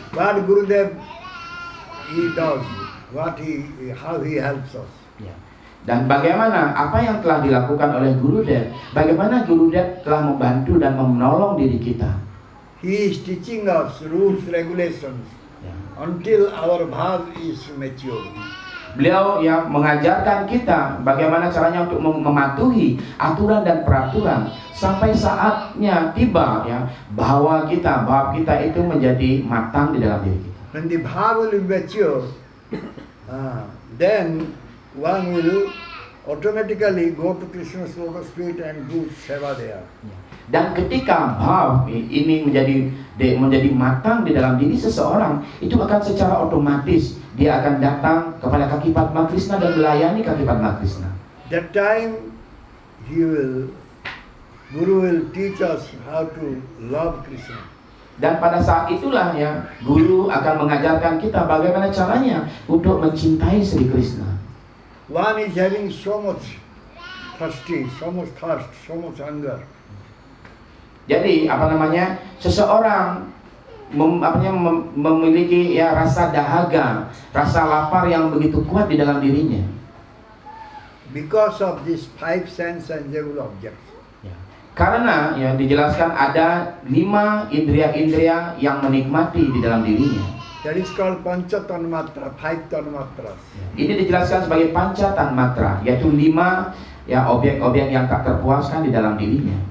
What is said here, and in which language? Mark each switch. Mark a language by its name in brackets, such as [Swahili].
[English] But Gurudev, he does how he helps us. [Indonesian] Dan bagaimana apa yang telah dilakukan oleh Gurudev, bagaimana Gurudev telah membantu dan menolong diri kita. [English] He is teaching us rules, regulations until our bhav is mature. [Indonesian] Beliau yang mengajarkan kita bagaimana caranya untuk mematuhi aturan dan peraturan sampai saatnya tiba ya bahwa bhav kita itu menjadi matang di dalam diri kita. [English] When the bhav will mature, then one will automatically go to Krishna's lotus feet and do seva there. [Indonesian] Dan ketika bhav ini menjadi matang di dalam diri seseorang, itu akan secara otomatis dia akan datang kepada kaki Padma Krishna dan melayani kaki Padma Krishna. [English] That time Guru will teach us how to love Krishna. [Indonesian] Dan pada saat itulah ya guru akan mengajarkan kita bagaimana caranya untuk mencintai Sri Krishna. [English] One is having so much thirsty, so much thirst, so much hunger. [Indonesian] Jadi seseorang memiliki ya rasa dahaga, rasa lapar yang begitu kuat di dalam dirinya. [English] Because of these 5 sense-sensible objects. [Indonesian] Karena ya dijelaskan ada 5 indria-indria yang menikmati di dalam dirinya. [English] That is called Pancha Tanmatra, 5 Tanmatras. [Indonesian] Ini dijelaskan sebagai Pancha Tanmatra, yaitu 5 ya objek-objek yang tak terpuaskan di dalam dirinya.